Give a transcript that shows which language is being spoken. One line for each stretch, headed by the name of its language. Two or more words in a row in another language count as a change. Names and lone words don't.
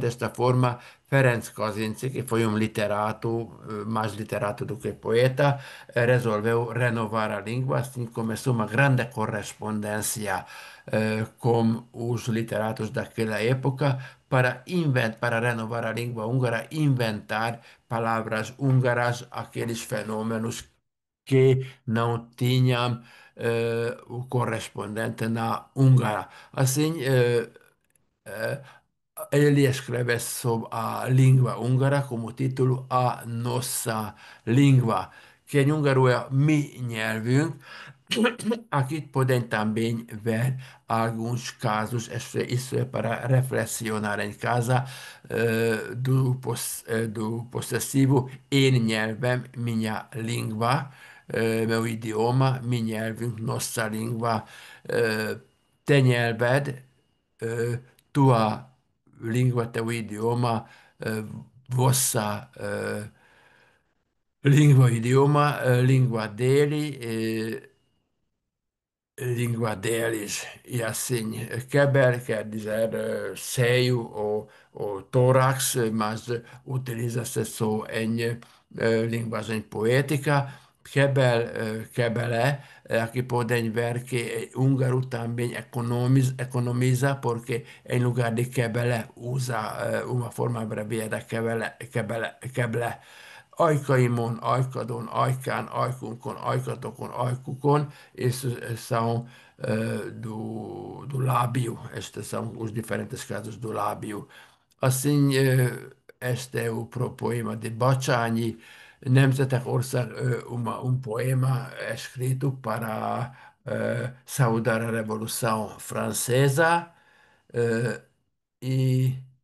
Portuguese: Desta forma, Ferenc Kazinczy, que foi um literato, mais literato do que poeta, resolveu renovar a língua, assim começou uma grande correspondência com os literatos daquela época para renovar a língua húngara, inventar palavras húngaras, aqueles fenômenos que não tinham o correspondente na húngara. Assim, eh, ele escreve sobre a língua húngara como título A Nossa Língua, que em húngaro é
Hungarian: mi nyelvünk.
Portuguese: Aqui podem também ver alguns casos, isso é para reflexionar em casa, do possessivo
Hungarian: én nyelvem,
Portuguese: minha língua, meu idioma,
Hungarian: mi nyelvünk,
Portuguese: nossa língua,
Hungarian: te nyelved,
Portuguese: tua língua, teu idioma, vossa língua, idioma, língua dele, língua deles, e assim, Keber quer dizer seio ou tórax, mas utiliza-se só em linguagem poética. Kebele, aqui podem ver que húngaro também economiza, porque em lugar de Kebele usa uma forma abreviada Keble.
Hungarian: Ajkaimon, ajkadon, ajkán, ajkunkon, ajkatokon, ajkukon,
Portuguese: esses são do lábio, estes são os diferentes casos do lábio. Assim, este é o poema de Bacsányi, Nemzetek Ország, poema escrito para saudar a Revolução Francesa, eh, e